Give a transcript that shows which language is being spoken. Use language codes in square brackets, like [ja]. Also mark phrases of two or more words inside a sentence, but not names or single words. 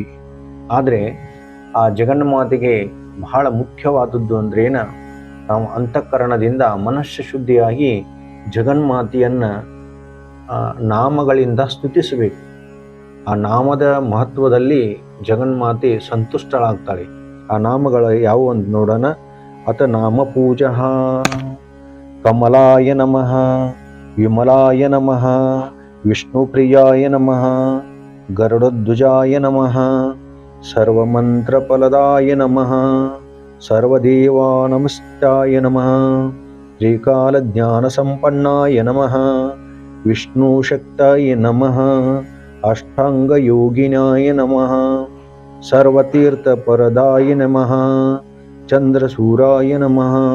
[kn] ಆದರೆ ಆ ಜಗನ್ಮಾತೆಗೆ ಬಹಳ ಮುಖ್ಯವಾದದ್ದು ಅಂದ್ರೇನ, ನಾವು ಅಂತಃಕರಣದಿಂದ ಮನಸ್ಸು ಶುದ್ಧಿಯಾಗಿ ಜಗನ್ಮಾತೆಯನ್ನು ನಾಮಗಳಿಂದ ಸ್ತುತಿಸಬೇಕು. ಆ ನಾಮದ ಮಹತ್ವದಲ್ಲಿ ಜಗನ್ಮಾತೆ ಸಂತುಷ್ಟಳಾಗ್ತಾಳೆ. ಆ ನಾಮಗಳು ಯಾವುವು ಅಂತ ನೋಡೋಣ. [sa] ಅತ ನಾಮ ಪೂಜಾ कमलाय नमः, विमलाय नमः, विष्णुप्रियाय नमः, गरुडध्वजाय नमः, सर्वमन्त्रफलदाय नमः, सर्वदेवानमस्ताय नमः, त्रिकालज्ञानसम्पन्नाय नमः, विष्णुशक्ताय नमः, अष्टाङ्गयोगिनाय नमः, सर्वतीर्थप्रदाय नमः, चन्द्रसूराय नमः,